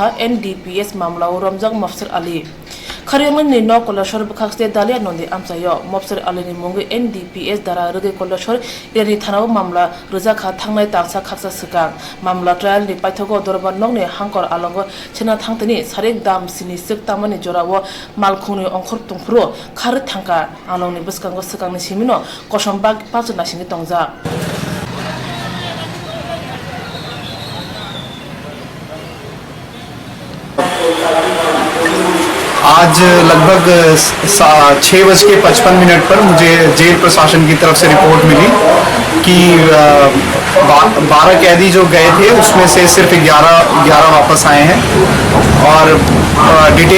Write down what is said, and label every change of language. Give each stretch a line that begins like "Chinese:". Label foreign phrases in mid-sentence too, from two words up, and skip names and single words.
Kok Borok: NDPS mamlao Ramjak Mofsir Ali Khariamani no kolashor bukhakste dalia nondi amsayo Mofsir Ali ni mungi NDPS dara rogi kolashor eri thanao mamla roja kha thangnai tangsa khaksa sikang mamla trial ni paithogo Dorbornokni hangkor alongo china thangtani sarik dam sini sik tamani jorawo malkhuni ongkhor tungphuro khar thangka alongni buskango sikangni simino kosombak pachna singi tongja
Hindi: आज लगभग 6:55 पर मुझे जेल प्रशासन की तरफ से रिपोर्ट मिली कि 12 कैदी जो गए थे उसमें से सिर्फ 11 वापस आए हैं और डिटेल